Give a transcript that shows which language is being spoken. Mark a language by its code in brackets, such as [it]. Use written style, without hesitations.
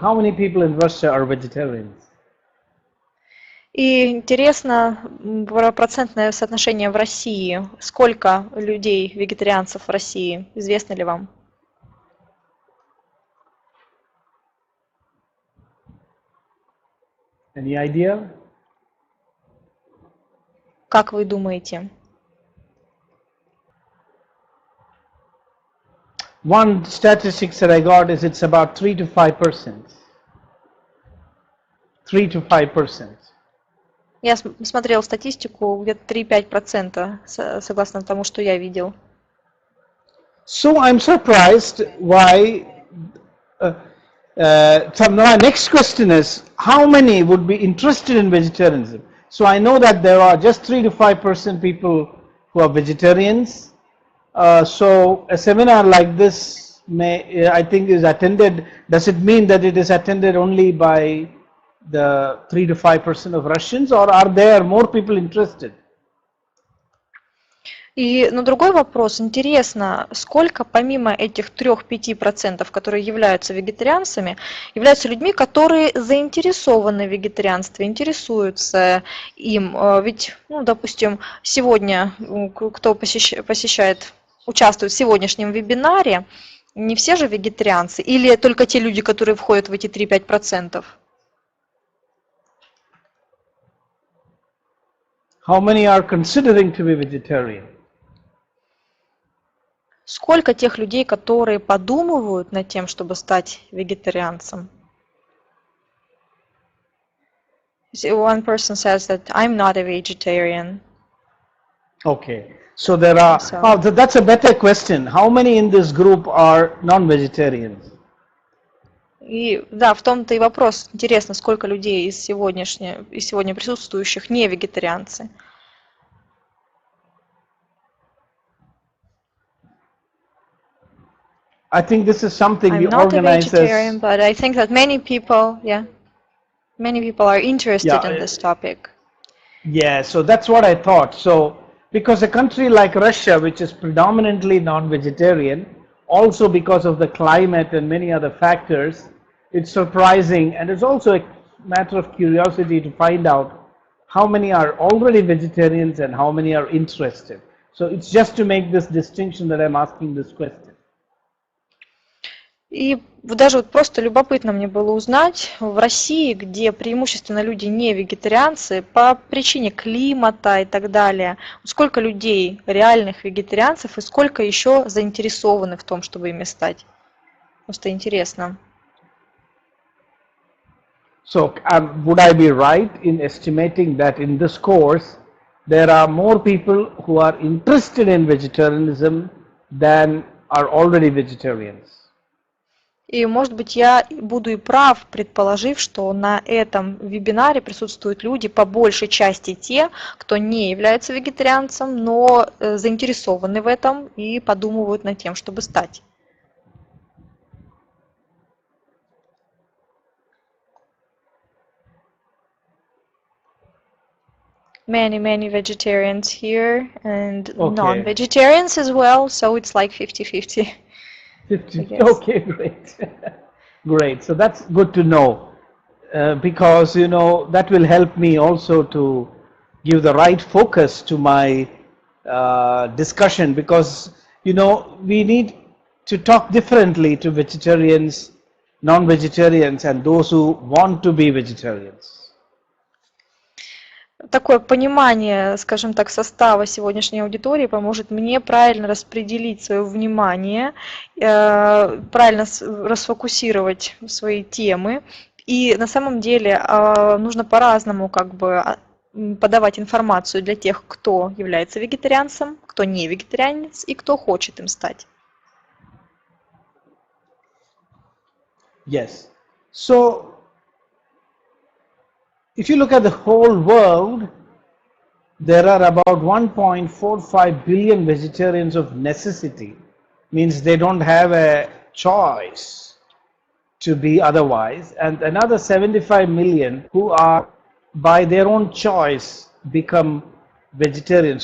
[en] How many people in Russia are vegetarians? [ru] И интересно процентное соотношение в России. Сколько людей, вегетарианцев в России? Известно ли вам? [en] Any idea? [ru] Как вы думаете? [en] One statistics that I got is it's about 3 to 5%. 3 to 5%. [ru] Я смотрел статистику, где-то 3-5%, согласно тому, что я видел. [en] So I'm surprised why. So my next question is, how many would be interested in vegetarianism? So I know that there are just 3 to 5% people who are vegetarians. So a seminar like this I think is attended. Does it mean that it is attended only by the 3 to 5% of Russians, or are there more people interested? [ru] И на другой вопрос, интересно, сколько помимо этих 3-5%, которые являются вегетарианцами, являются людьми, которые заинтересованы в вегетарианстве, интересуются им. Ведь, допустим, сегодня, кто участвует в сегодняшнем вебинаре, не все же вегетарианцы, или только те люди, которые входят в эти 3-5%? [en] How many are considering to be vegetarian? [ru] Сколько тех людей, которые подумывают над тем, чтобы стать вегетарианцем? [en] One person says that I'm not a vegetarian. Okay, so there are. Oh, that's a better question. How many in this group are non-vegetarians? [ru] И да, в том-то и вопрос. Интересно, сколько людей из сегодня присутствующих не вегетарианцы? [en] I think this is something I'm we not a organize vegetarian, as. but I think that many people are interested in this topic. Yeah, so that's what I thought. So because a country like Russia, which is predominantly non-vegetarian, also because of the climate and many other factors, it's surprising, and it's also a matter of curiosity to find out how many are already vegetarians and how many are interested. So it's just to make this distinction that I'm asking this question. [ru] И даже просто любопытно мне было узнать, в России, где преимущественно люди не вегетарианцы, по причине климата и так далее, сколько людей реальных вегетарианцев и сколько еще заинтересованы в том, чтобы ими стать? Просто интересно. [en] So would I be right in estimating that in this course there are more people who are interested in vegetarianism than are already vegetarians? [ru] И, может быть, я буду и прав, предположив, что на этом вебинаре присутствуют люди, по большей части те, кто не является вегетарианцем, но заинтересованы в этом и подумывают над тем, чтобы стать. [en] many vegetarians here and Okay, non-vegetarians as well, so it's like 50-50, I 50. guess. Okay, great. Great. So that's good to know because, that will help me also to give the right focus to my discussion because, we need to talk differently to vegetarians, non-vegetarians, and those who want to be vegetarians. [ru] Такое понимание, скажем так, состава сегодняшней аудитории поможет мне правильно распределить свое внимание, правильно расфокусировать свои темы. И на самом деле нужно по-разному как бы подавать информацию для тех, кто является вегетарианцем, кто не вегетарианец и кто хочет им стать. [en] Yes. So, if you look at the whole world, there are about 1.45 billion vegetarians of necessity, means they don't have a choice to be otherwise, and another 75 million who are by their own choice become vegetarians.